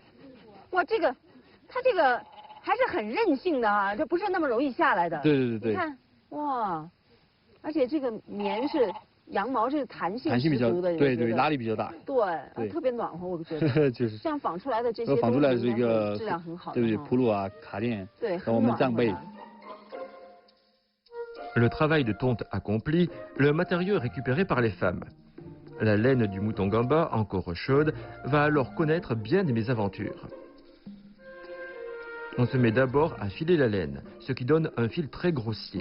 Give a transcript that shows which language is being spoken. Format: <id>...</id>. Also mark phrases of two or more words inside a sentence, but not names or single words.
<zh>哇，它这个还是很韧性的啊，这不是那么容易下来的。对对对对。你看，哇，而且这个棉是。羊毛是弹性比较的，对对，拉力比较大，对，特别暖和，我觉得。就是这样纺出来的这些，纺出来是一个质量很好，对不对？铺路啊，卡垫，对，和我们帐被。</zh> <fr>Le travail de tonte accompli, le matériau est récupéré par les femmes. La laine du mouton gamba, encore chaude, va alors connaître bien des mésaventures. On se met d'abord à filer la laine, ce qui donne un fil très grossier.</fr>